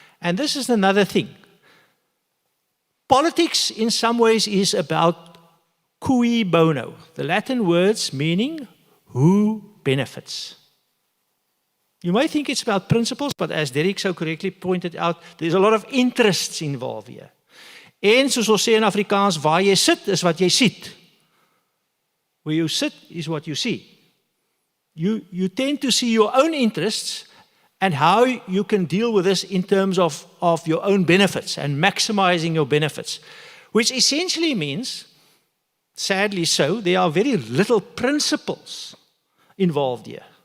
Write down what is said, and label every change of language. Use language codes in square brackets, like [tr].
[en] And this is another thing. Politics in some ways is about cui bono, the Latin words meaning who benefits. You may think it's about principles, but as Derrick so correctly pointed out, there's a lot of interests involved here. [af] En soos ons sê in Afrikaans, waar jy sit is wat jy siet. [en] Where you sit is what you see. You tend to see your own interests and how you can deal with this in terms of your own benefits and maximizing your benefits, which essentially means, sadly so, there are very little principles involved here.